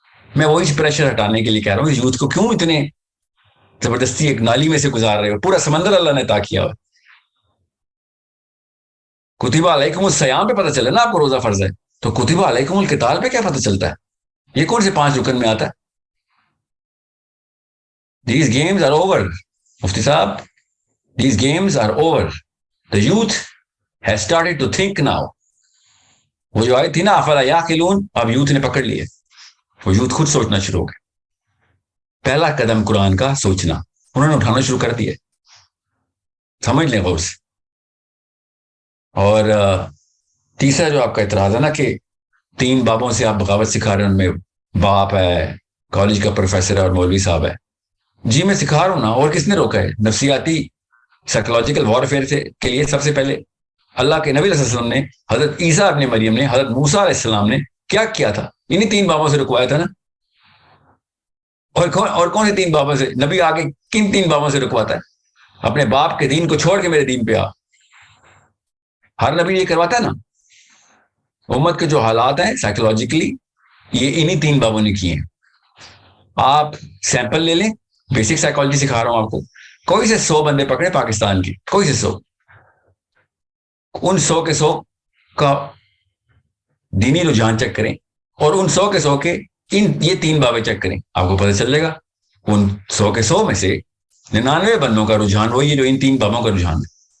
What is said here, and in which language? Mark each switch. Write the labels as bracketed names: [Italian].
[Urdu] میں وہی پریشر ہٹانے کے لیے کہہ رہا ہوں یوتھ کو کیوں اتنے زبردستی ایک نالی میں سے گزار رہے ہو؟ پورا سمندر اللہ نے عطا کیا ہوا. کتب علیکم الصیام پہ پتہ چلے نا آپ کو روزہ فرض ہے، تو کتب علیکم القتال پہ کیا پتہ چلتا ہے؟ یہ کون سے 5 رکن میں آتا ہے؟ [English] These games are over [Urdu] مفتی صاحب. [English] These games are over. The youth has started to think now. [Urdu] وہ جو آئی تھی نا افلا یعقلون، اب یوتھ نے پکڑ لیے، وہ یوتھ خود سوچنا شروع ہو گئے. پہلا قدم قرآن کا سوچنا انہوں نے اٹھانا شروع کر دیا. سمجھ لیں غور سے. اور تیسرا جو آپ کا اعتراض ہے نا کہ 3 بابوں سے آپ بغاوت سکھا رہے ہیں، ان میں باپ ہے، کالج کا پروفیسر ہے اور مولوی صاحب ہے. جی میں سکھا رہا ہوں نا، اور کس نے روکا ہے؟ نفسیاتی سائیکولوجیکل وارفیئر کے لیے سب سے پہلے اللہ کے نبی علیہ السلام نے، حضرت عیسیٰ ابن مریم نے، حضرت موسیٰ علیہ السلام نے کیا کیا تھا؟ انہی 3 بابوں سے رکوایا تھا نا. اور کون سے 3 بابوں سے؟ نبی آگے کن 3 بابوں سے رکواتا ہے؟ اپنے باپ کے دین کو چھوڑ کے میرے دین پہ آ. ہر نبی یہ کرواتا ہے نا. امت کے جو حالات ہیں سائیکولوجیکلی یہ انہی 3 بابوں نے کیے ہیں. آپ سیمپل لے لیں، بیسک سائیکالوجی سکھا رہا ہوں آپ کو. کوئی سے 100 بندے پکڑے پاکستان کی، کوئی سے 100، ان 100 کے 100 کا دینی رجحان چیک کریں اور ان 100 کے 100 کے یہ 3 بابیں چیک کریں، آپ کو پتہ چل جائے گا ان 100 کے 100 میں سے 99 بندوں کا رجحان وہی ہے جو ان 3 بابوں کا رجحان ہے.